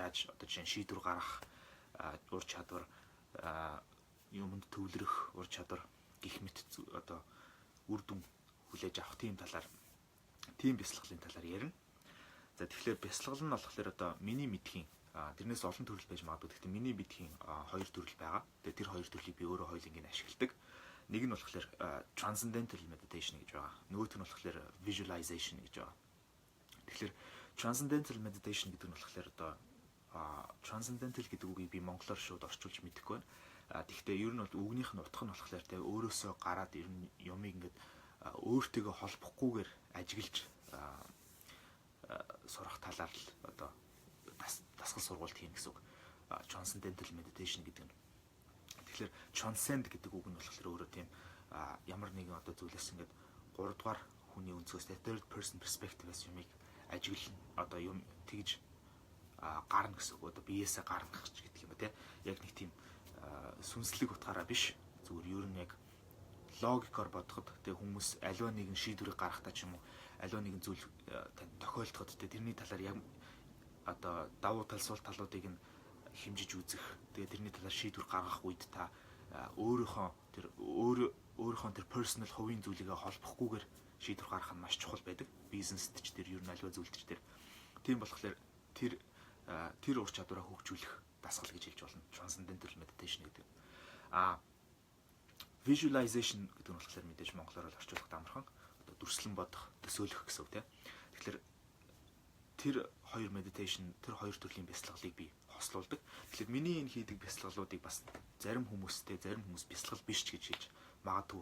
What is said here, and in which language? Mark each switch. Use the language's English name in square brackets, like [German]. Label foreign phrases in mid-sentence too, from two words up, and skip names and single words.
[Mongolian] Яаж одоо жишээ шийдвэр гаргах ур чадвар, юмд төвлөрөх ур чадвар гэх мэт одоо үр дүн хүлээж авах тийм талаар тийм бясалгалын талаар ярина. За тэгэхээр бясалгал нь болохоор одоо миний мэдхийн тэрнээс олон төрөл байж магадгүй. Гэхдээ миний мэдхийн хоёр төрөл байгаа. Тэгээ тэр хоёр төрлийг би өөрөө хоёуланг ашигладаг. Нэг нь болохоор [English] transcendental meditation [Mongolian] гэж байгаа. Нөгөөх нь болохоор visualization гэж байгаа. Тэгэхээр [English] transcendental meditation [Mongolian] гэдэг нь болохоор одоо transcendental гэдэг үгийг би монголоор шууд орчуулж мэдэхгүй байна. Гэхдээ ер нь бол үгнийх нь утга нь болохоор тэгээ өөрөөсөө гараад ер нь юмыг ингээд өөртөөгөө холбохгүйгээр ажиглаж сурах талаар л одоо дасгал сургалт хийн гэсэн үг. [English] Transcendental meditation [Mongolian] гэдэг нь. Тэгэхээр transcend гэдэг үг нь болохоор өөрөө тийм ямар нэгэн одоо зүйлээс ингээд 3 дугаар хүний өнцгөөс [English] third person perspective- [Mongolian] ээс юмыг ажиглан одоо юм тэгж гарна гэсэн үг. Одоо биеэсээ гарна гэдэг юм ба тий. Яг нэг тийм сүнслэг утгаараа биш. Зүгээр ер нь яг логикоор бодоход тэг хүмүүс аливаа нэгэн шийдвэрийг гаргахтаа ч юм уу аливаа нэгэн зүйл танд тохиолдоход тэрний талаар яг одоо давуу тал сул талуудыг нь хэмжиж үзэх. Тэгээ тэрний талаар шийдвэр гаргах үед та өөрийнхөө тэр personal хувийн зүйлийгээ холбохгүйгээр шийдвэр гаргах нь маш чухал байдаг. Бизнест ч тэр ер нь аливаа зүйлд ч тэр. Тийм болохоор тэр ур чадвараа хөгжүүлэх дасгал гэж хэлж болно. [English] Transcendental meditation [Mongolian] гэдэг. Visualization гэдэг нь болохоор мэдээж монголоор орчуулах амархан одоо дүрслэн бодох, төсөөлөх гэсэн үг тийм. Тэгэхээр тэр хоёр meditation, тэр хоёр төрлийн бясалгалыг би хослуулдаг. Тэгэхээр миний энэ хийдэг бясалгалуудыг бас зарим хүмүүс бясалгал биш ч гэж хэлж магадгүй.